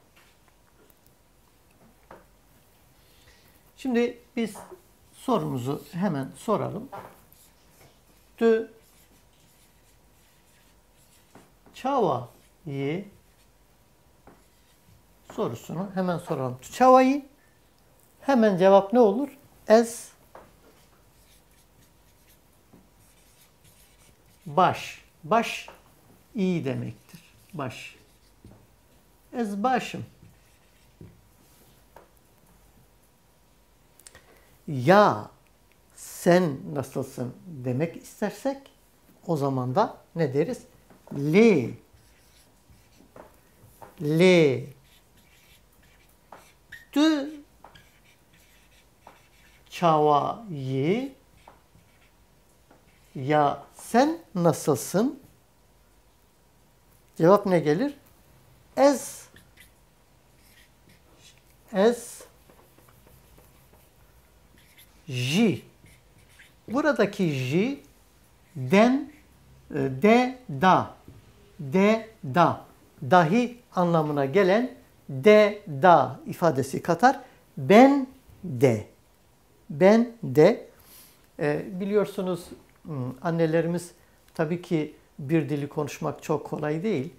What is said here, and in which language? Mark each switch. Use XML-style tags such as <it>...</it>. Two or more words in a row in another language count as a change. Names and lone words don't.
<tr>Şimdi biz sorumuzu hemen soralım.</tr> <ku>Tu çavayı</ku> <tr>sorusunu hemen soralım.</tr> <ku>Tu çavayı</ku> <tr>hemen cevap ne olur?</tr> <ku>Ez baş.</ku> <tr>Baş iyi demektir. Baş.</tr> <ku>Ez başım.</ku> <tr>Ya sen nasılsın demek istersek o zaman da ne deriz?</tr> <ku>Le tu çavayı</ku> <tr>ya sen nasılsın? Cevap ne gelir?</tr> <ku>Ez ji.</ku> <tr>Buradaki ji den da dahi anlamına gelen da ifadesi katar. Ben de biliyorsunuz annelerimiz tabii ki bir dili konuşmak çok kolay değil.</tr>